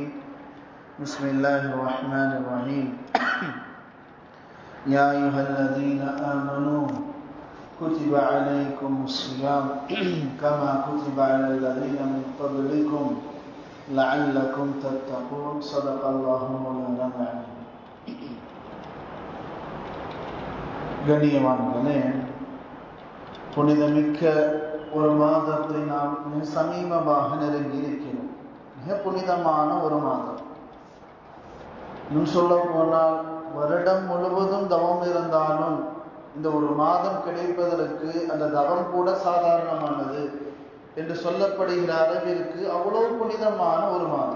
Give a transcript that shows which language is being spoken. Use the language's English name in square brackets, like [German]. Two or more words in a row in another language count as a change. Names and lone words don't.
[Arabic] بسم الله الرحمن الرحيم. يا أيها الذين آمنوا كتب عليكم الصيام كما كتب على الذين من قبلكم لعلكم تتقون. صدق الله مولانا العظيم. [Tamil] கண்ணியமானவர்களே, புனிதமிக்க ஒரு மாதத்தை நாம் சமீபமாக நெருங்கி இருக்கிறோம். மிக புனிதமான ஒரு மாதம். இன்னும் சொல்ல போனால் வருடம் முழுவதும் தவம் இருந்தாலும் இந்த ஒரு மாதம் கிடைப்பதற்கு அந்த தவம் கூட சாதாரணமானது என்று சொல்லப்படுகிற அளவிற்கு அவ்வளவு புனிதமான ஒரு மாதம்.